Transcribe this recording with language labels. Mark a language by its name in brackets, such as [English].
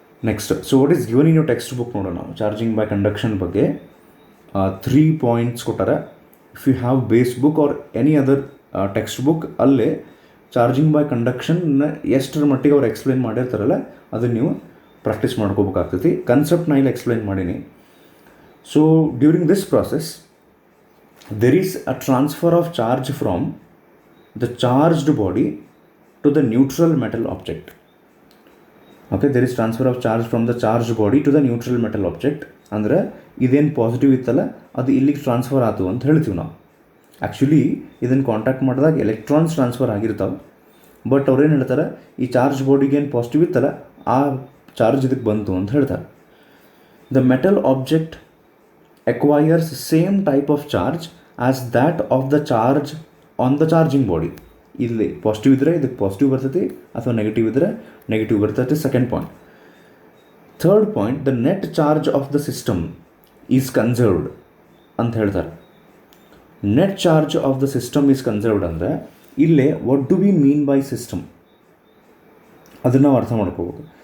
[English] next, so what is given in your textbook [Kannada] ನೋಡೋಣ ನಾವು [English] Charging by conduction ಬಗ್ಗೆ 3 points ಕೊಟ್ಟಾರೆ. If you have base book or any other textbook, [Kannada] ಅಲ್ಲೇ charging by ಕಂಡಕ್ಷನ್ನ ಎಷ್ಟರ ಮಟ್ಟಿಗೆ ಅವ್ರು explain ಮಾಡಿರ್ತಾರಲ್ಲ ಅದನ್ನು ನೀವು ಪ್ರಾಕ್ಟೀಸ್ ಮಾಡ್ಕೋಬೇಕಾಗ್ತೈತಿ. ಕನ್ಸೆಪ್ಟ್ ನಾ ಇಲ್ಲಿ ಎಕ್ಸ್ಪ್ಲೈನ್ ಮಾಡೀನಿ. [English] So during this process there is a transfer of charge from the charged body to the neutral metal object. Okay, there is transfer of charge from the charged body to the neutral metal object. [Kannada] ಅಂದರೆ ಇದೇನು positive ಇತ್ತಲ್ಲ ಅದು ಇಲ್ಲಿಗೆ transfer ಆಯಿತು ಅಂತ ಹೇಳ್ತೀವಿ ನಾವು. Actually ಇದನ್ನು ಕಾಂಟ್ಯಾಕ್ಟ್ ಮಾಡಿದಾಗ ಎಲೆಕ್ಟ್ರಾನ್ಸ್ ಟ್ರಾನ್ಸ್ಫರ್ ಆಗಿರ್ತಾವೆ, ಬಟ್ ಅವ್ರೇನು ಹೇಳ್ತಾರೆ, ಈ ಚಾರ್ಜ್ ಬಾಡಿಗೆ ಏನು ಪಾಸಿಟಿವ್ ಇತ್ತಲ್ಲ ಆ ಚಾರ್ಜ್ ಇದಕ್ಕೆ ಬಂತು ಅಂತ ಹೇಳ್ತಾರೆ. [English] The metal object acquires same type of charge as that of the charge on the charging body. [Kannada] ಇಲ್ಲಿ ಪಾಸಿಟಿವ್ ಇದ್ದರೆ ಇದಕ್ಕೆ ಪಾಸಿಟಿವ್ ಬರ್ತೈತಿ, ಅಥವಾ ನೆಗೆಟಿವ್ ಇದ್ದರೆ ನೆಗೆಟಿವ್ ಬರ್ತೈತಿ. Second point. [English] third point, the net charge of the system is conserved [Kannada] ಅಂತ ಹೇಳ್ತಾರೆ. [English] Net charge of the system is conserved ಅಂದರೆ ಇಲ್ಲೇ what do we mean by system? [Kannada] ಅದನ್ನು ನಾವು ಅರ್ಥ ಮಾಡ್ಕೋಬೇಕು.